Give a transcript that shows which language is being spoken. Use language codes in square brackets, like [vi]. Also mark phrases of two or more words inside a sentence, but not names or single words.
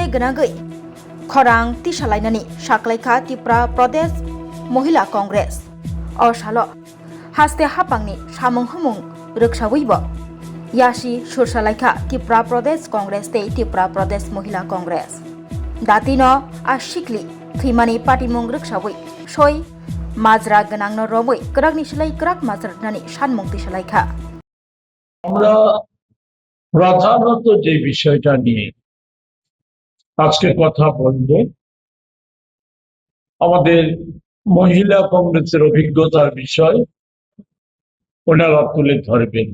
[trp] गनागै खरां तिसालायनानि साख्लायखा त्रिपुरा प्रदेश महिला कांग्रेस असाल हास्ते हापांनि सामं हमं रक्षावैब यासी सुरसालायखा त्रिपुरा प्रदेश कांग्रेस ते त्रिपुरा प्रदेश महिला कांग्रेस दातिनो आशिखलि थैमानि पाटिमुं रक्षावै सय माजरा गनांनो रमै गोराकनि सिलाय गोराक माजरानि सानमुं तिसालायखा [bn] আমরা প্রধানত যে বিষয়টা নিয়ে আজকে কথা বলবো আমাদের মহিলা কংগ্রেসের অভিজ্ঞতার বিষয় ওনারা তুলে ধরবেন।